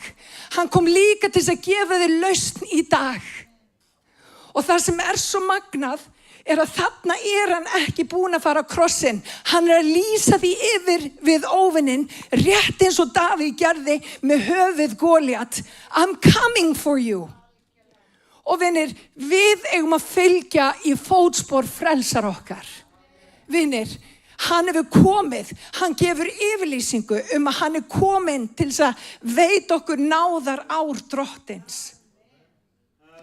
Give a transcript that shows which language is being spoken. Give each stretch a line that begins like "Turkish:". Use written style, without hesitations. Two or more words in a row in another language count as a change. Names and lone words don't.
Icelandic: Hann kom líka til þess að gefa þér lausn í dag. Og það sem svo magnað að þarna hann ekki búinn að fara á krossinn. Hann að lýsa því yfir við óvininn, rétt eins og Davíð gerði með höfuð Góliat.
English: I'm coming for you.
Icelandic: Og vinir, við eigum að fylgja í fótspor frelsar okkar. Vinir, hann hefur komið, hann gefur yfirlýsingu að hann kominn til þess að veita okkur náðar ár drottins.